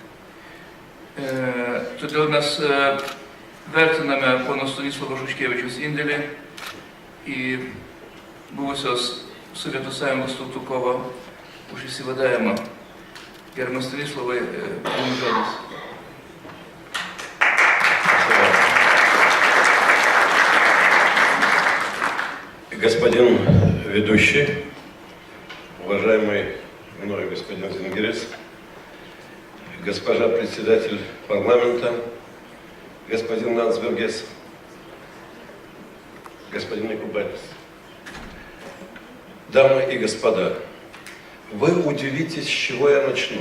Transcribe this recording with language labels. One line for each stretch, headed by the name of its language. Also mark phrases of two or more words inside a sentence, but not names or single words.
Lithuanian: Todėl mes vertiname pono Stanislovo Šuškevičiaus indėlį į buvusios Sovietų Sąjungos tautų kovą už išsivadavimą. Gerbiamas Stanislavai, jums žodis.
Russian: Господин ведущий, уважаемый мной господин Зингерец, госпожа председатель парламента, господин Ландсбергес, господин Якубатис, дамы и господа, вы удивитесь, с чего я начну.